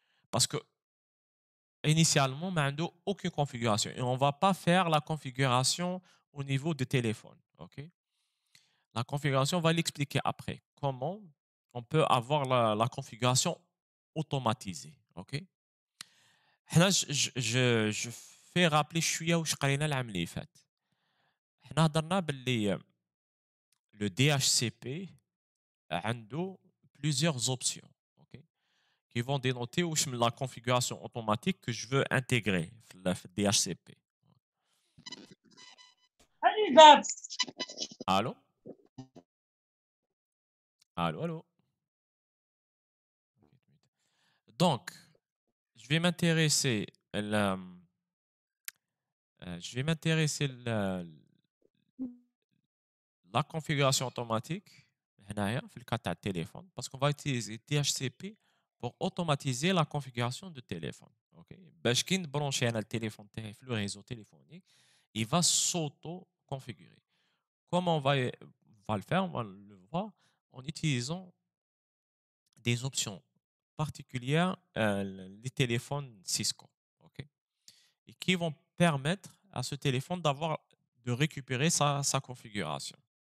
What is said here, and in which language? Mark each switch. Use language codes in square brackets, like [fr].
[fr] Parce que initialement, on n'a aucune configuration et on ne va pas faire la configuration au niveau du téléphone. OK? La configuration, on va l'expliquer après. Comment on peut avoir la configuration automatisée. OK? [ar] هنا je fais rappeler شوية واش قرينا العام اللي فات. حنا هضرنا باللي le DHCP عنده plusieurs options. OK? [fr] Qui vont dénoter la configuration automatique que je veux intégrer dans le DHCP. Allô? Allô, allô? Donc, je vais m'intéresser je vais m'intéresser la configuration automatique هنايا في le cas de téléphone parce qu'on va utiliser DHCP pour automatiser la configuration de téléphone. OK? [ar] باش كي نبرونشي انا التليفون تاعي في le réseau téléphonique, il va s'auto-configurer. [fr] Comment on va le faire? On va le voir en utilisant des options particulières, les téléphones Cisco, ok, et qui vont permettre à ce téléphone de récupérer sa configuration.